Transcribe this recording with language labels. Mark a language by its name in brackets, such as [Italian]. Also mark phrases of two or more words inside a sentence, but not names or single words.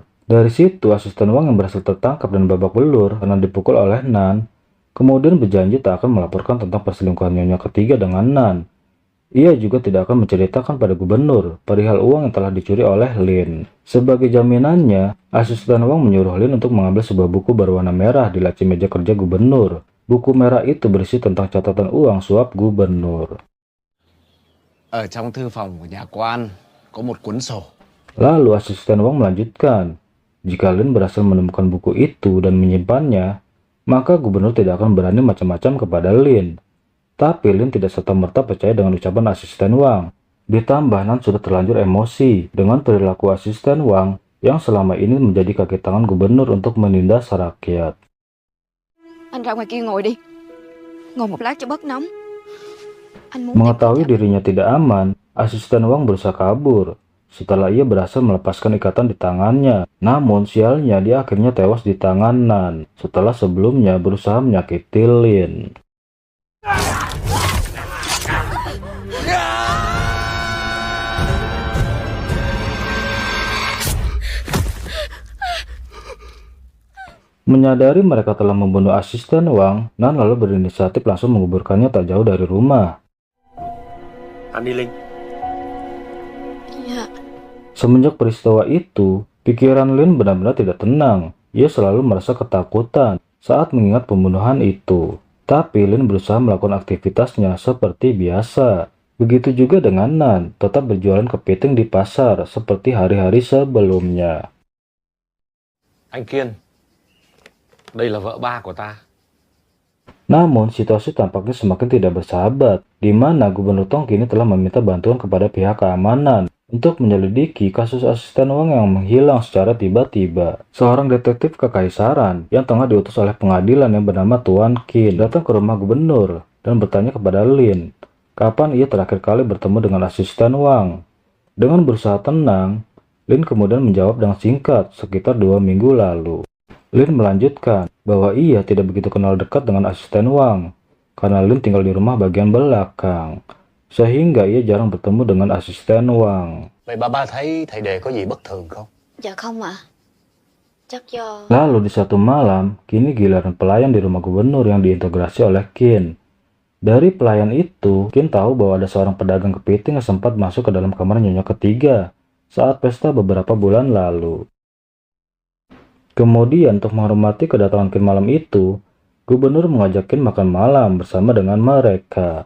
[Indonesian] Dari situ asisten Wang yang berhasil tertangkap dan babak belur karena dipukul oleh Nan, kemudian berjanji tak akan melaporkan tentang perselingkuhan nyonya ketiga dengan Nan. Ia juga tidak akan menceritakan pada gubernur perihal uang yang telah dicuri oleh Lin. Sebagai jaminannya, asisten Wang menyuruh Lin untuk mengambil sebuah buku berwarna merah di laci meja kerja gubernur. Buku merah itu berisi tentang catatan uang suap gubernur. [Vietnamese] Ở trong thư phòng của nhà quan có một cuốn sổ. [Indonesian] Lalu asisten Wang melanjutkan, jika Lin berhasil menemukan buku itu dan menyimpannya, maka gubernur tidak akan berani macam-macam kepada Lin. Tapi Lin tidak serta-merta percaya dengan ucapan asisten Wang. Ditambah Nan sudah terlanjur emosi dengan perilaku asisten Wang yang selama ini menjadi kaki tangan gubernur untuk menindas rakyat. [Vietnamese] Anh ra ngoài kia ngồi đi. Ngồi một lát cho bớt nóng. Anh muốn [Indonesian] Mengetahui dirinya tidak aman, asisten Wang berusaha kabur. Setelah ia berhasil melepaskan ikatan di tangannya, namun sialnya dia akhirnya tewas di tangan Nan setelah sebelumnya berusaha menyakiti Lin. Menyadari mereka telah membunuh asisten Wang, Nan lalu berinisiatif langsung menguburkannya tak jauh dari rumah. [Vietnamese] Anh đi Linh. Dạ. [Indonesian] Semenjak peristiwa itu, pikiran Lin benar-benar tidak tenang. Ia selalu merasa ketakutan saat mengingat pembunuhan itu. Tapi Lin berusaha melakukan aktivitasnya seperti biasa. Begitu juga dengan Nan, tetap berjualan kepiting di pasar seperti hari-hari sebelumnya. [Vietnamese] Anh Kiên, đây là vợ ba của ta. [Indonesian] Namun situasi tampaknya semakin tidak bersahabat, di mana Gubernur Tong kini telah meminta bantuan kepada pihak keamanan untuk menyelidiki kasus asisten Wang yang menghilang secara tiba-tiba. Seorang detektif kekaisaran yang tengah diutus oleh pengadilan yang bernama Tuan Qin datang ke rumah gubernur dan bertanya kepada Lin, kapan ia terakhir kali bertemu dengan asisten Wang. Dengan berusaha tenang, Lin kemudian menjawab dengan singkat sekitar 2 minggu lalu. Lin melanjutkan bahwa ia tidak begitu kenal dekat dengan asisten Wang, karena Lin tinggal di rumah bagian belakang, sehingga ia jarang bertemu dengan asisten Wang. [Vietnamese] Vậy ba thấy thầy đề có gì bất thường không? Dạ không ạ. Chắc do... [Indonesian] Lalu di satu malam, kini giliran pelayan di rumah gubernur yang diintegrasi oleh Qin. Dari pelayan itu, Qin tahu bahwa ada seorang pedagang kepiting yang sempat masuk ke dalam kamar nyonya ketiga saat pesta beberapa bulan lalu. Kemudian untuk menghormati kedatangan Qin malam itu, gubernur mengajak Qin makan malam bersama dengan mereka.